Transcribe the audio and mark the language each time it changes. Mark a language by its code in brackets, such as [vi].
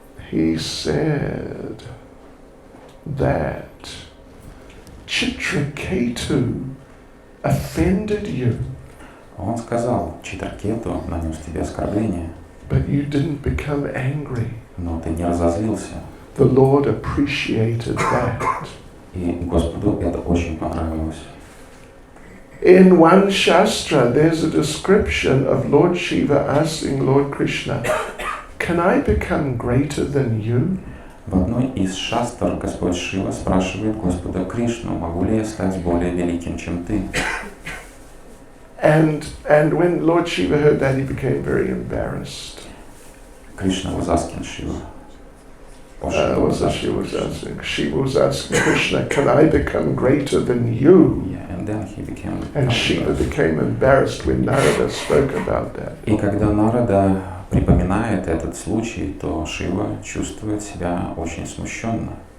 [en] He said that Chitraketu offended you, [ru] Он сказал, Читракету нанес тебе оскорбление, [en] but you didn't become angry. [ru] но ты не разозлился. [en] The Lord appreciated that. [ru] И Господу это очень понравилось. [en] In one Shastra, there's a description of Lord Shiva asking Lord Krishna, can I become greater than you? [ru] В одной из шастр Господь Шива спрашивает Господа Кришну, могу ли я стать более великим, чем ты? [en] And when Lord Shiva heard that, he became very embarrassed. Krishna was asking Shiva. What's that she was asking? Shiva was asking Krishna, can I become greater than you? Yeah, and then he became And Shiva became embarrassed when Narada spoke about that. [ru] И когда Нарада припоминает этот случай, то Шива чувствует себя очень смущенно.